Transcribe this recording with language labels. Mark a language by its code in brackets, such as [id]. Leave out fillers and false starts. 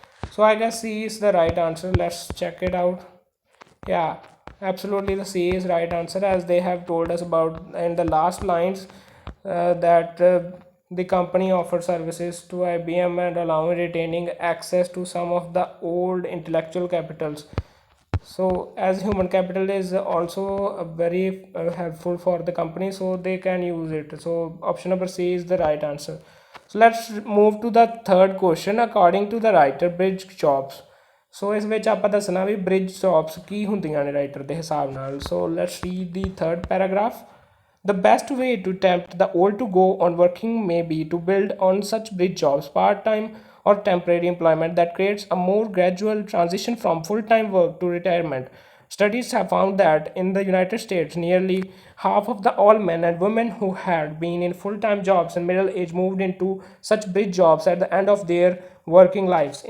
[en] So I guess C is the right answer. Let's check it out. Yeah, absolutely the C is right answer, as they have told us about in the last lines that the company offers services to IBM and allowing retaining access to some of the old intellectual capitals. So as human capital is also very helpful for the company, so they can use it. So option number C is the right answer. So let's move to the third question. According to the writer, bridge jobs. [pa] So ਇਸ ਵਿੱਚ ਆਪਾਂ ਦੱਸਣਾ ਵੀ bridge jobs ਕੀ ਹੁੰਦੀਆਂ ਨੇ writer ਦੇ ਹਿਸਾਬ ਨਾਲ. [en] So let's read the third paragraph. The best way to tempt the old to go on working may be to build on such bridge jobs, part-time or temporary employment that creates a more gradual transition from full-time work to retirement. Studies have found that in the United States, nearly half of all men and women who had been in full-time jobs in middle age moved into such bridge jobs at the end of their working lives.